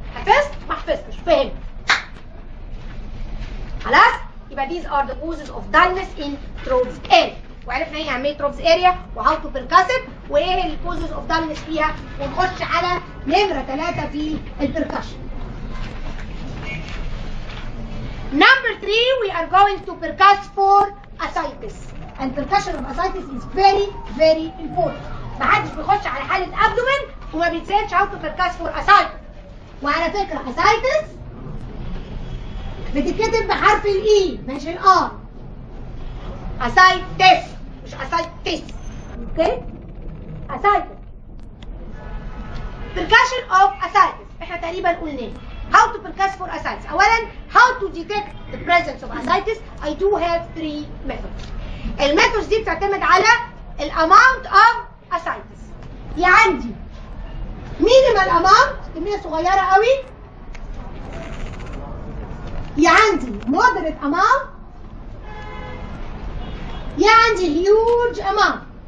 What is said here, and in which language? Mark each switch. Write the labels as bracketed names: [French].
[Arabic] حفظت؟ ما حفظتش، فهمت؟ خلاص؟ يبقى [English] these are the causes of dullness in Troves area، [Arabic] وعرفنا ايه اهميه Troves area وهاو تو percuss وايه ال [English] causes of dullness [Arabic] فيها، ونخش على نمره 3 في البركشن. [English] Number 3 we are going to percuss for ascites, and percussion of ascites is very very important. [Arabic] محدش بيخش على حاله abdomen وما بيتسالش [English] how to percuss for ascites. [Arabic] وعلى فكره ascites بتتكتب بحرف الاي مش الار. اسايتس مش اسايتس. اوكي؟ اسايتس. [English] percussion of ascites [Arabic] احنا تقريبا قلناه. [English] how to percuss for ascites. اولا how to detect the presence of ascites. I do have 3 methods. [Arabic] الميثودز دي بتعتمد على [English] الاماونت of ascites. [Arabic] يا عندي [English] minimal amount [Arabic] كميه صغيره قوي، يا عندي [English] moderate amount، [Arabic] يا عندي [English] huge amount.